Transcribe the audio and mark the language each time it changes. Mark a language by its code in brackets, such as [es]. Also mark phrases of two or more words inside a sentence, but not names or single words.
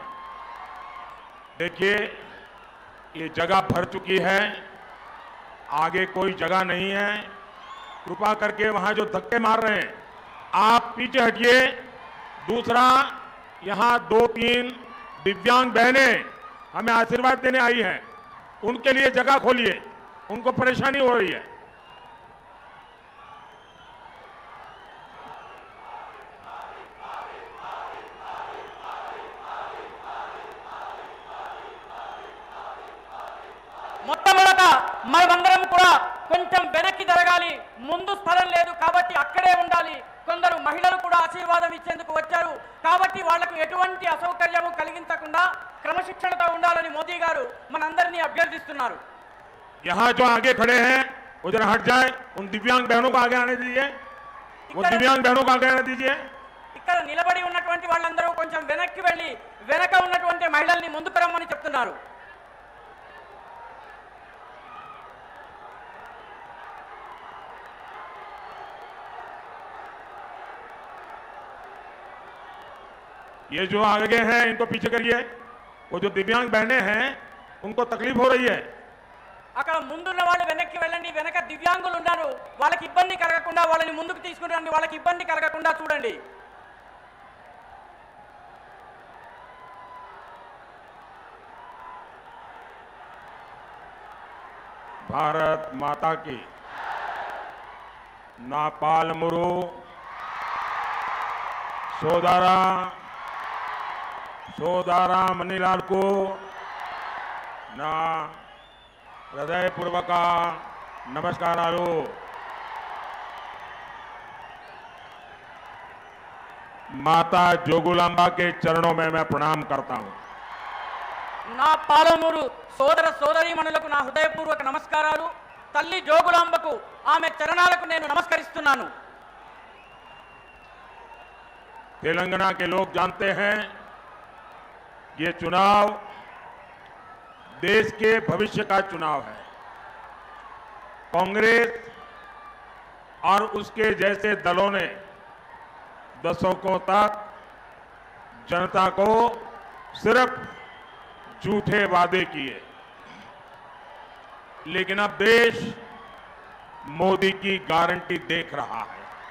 [hi] देखिए, ये जगह भर चुकी है, आगे कोई जगह नहीं है। कृपा करके वहां जो धक्के मार रहे हैं आप पीछे हटिए। दूसरा, यहां 2-3 दिव्यांग बहनें हमें आशीर्वाद देने आई हैं, उनके लिए जगह खोलिए, उनको परेशानी हो रही है। [te] మొట్టమొదట మనమందరం కూడా కొంచెం వెనక్కి జరగాలి. ముందు స్థలం లేదు కాబట్టి అక్కడే ఉండాలి. కొందరు మహిళలు కూడా ఆశీర్వాదం ఇచ్చేందుకు వచ్చారు కాబట్టి వాళ్లకు ఎటువంటి అసౌకర్యము కలిగించకుండా క్రమశిక్షణతో ఉండాలని మోదీ గారు మనందరినీ అభ్యర్థిస్తున్నారు. [hi] यहाँ जो आगे खड़े हैं वो जरा हट जाए, उन दिव्यांग बहनों को आगे आने दीजिए, वो दिव्यांग बहनों को आगे आने दीजिए। [te] ఇక్కడ నిలబడి ఉన్నటువంటి వాళ్ళందరూ కొంచెం వెనక్కి వెళ్ళి వెనక ఉన్నటువంటి మహిళల్ని ముందుకు రమ్మని చెప్తున్నారు. [hi] ये जो आगे हैं इनको पीछे करिए। वो जो दिव्यांग बहनें हैं उनको तकलीफ हो रही है। [te] అక్కడ ముందున్న వాళ్ళు వెనక్కి వెళ్ళండి. వెనక దివ్యాంగులు ఉన్నారు, వాళ్ళకి ఇబ్బంది కలగకుండా వాళ్ళని ముందుకు తీసుకుని రండి. వాళ్ళకి ఇబ్బంది కలగకుండా చూడండి. [hi] भारत माता की। [te] నా పాలమూరు సోదరా మణిలాల్కు నా హృదయపూర్వక నమస్కారాలు. [hi] माता जोगुलांबा के चरणों में मैं प्रणाम करता हूं. [te] నా పాలమూరు సోదర సోదరీమణులకు నా హృదయపూర్వక నమస్కారాలు. తల్లి జోగులాంబకు ఆమె చరణాలకు నేను నమస్కరిస్తున్నాను. [hi] तेलंगाना के लोग जानते हैं ये चुनाव देश के भविष्य का चुनाव है। कांग्रेस और उसके जैसे दलों ने दशकों तक जनता को सिर्फ झूठे वादे किए, लेकिन अब देश मोदी की गारंटी देख रहा है।